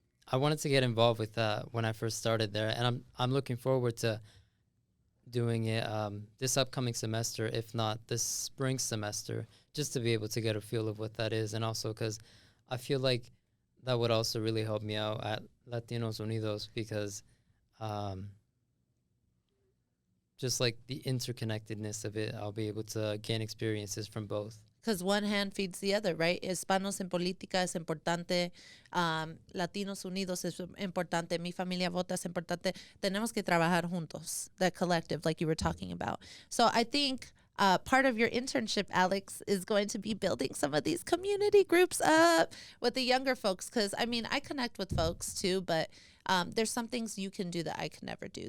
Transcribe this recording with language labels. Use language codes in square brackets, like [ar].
[en] I wanted to get involved with that when I first started there, and I'm looking forward to doing it this upcoming semester, if not this spring semester, just to be able to get a feel of what that is, and also because I feel like that would also really help me out at Latinos Unidos, because just like the interconnectedness of it, I'll be able to gain experiences from both. Because one hand feeds the other, right? [es] Hispanos en política es importante. Latinos Unidos es importante. Mi familia vota es importante. Tenemos que trabajar juntos, [en] that collective, like you were talking about. So I think part of your internship, Alex, is going to be building some of these community groups up with the younger folks. Because, I connect with folks too, but there's some things you can do that I can never do.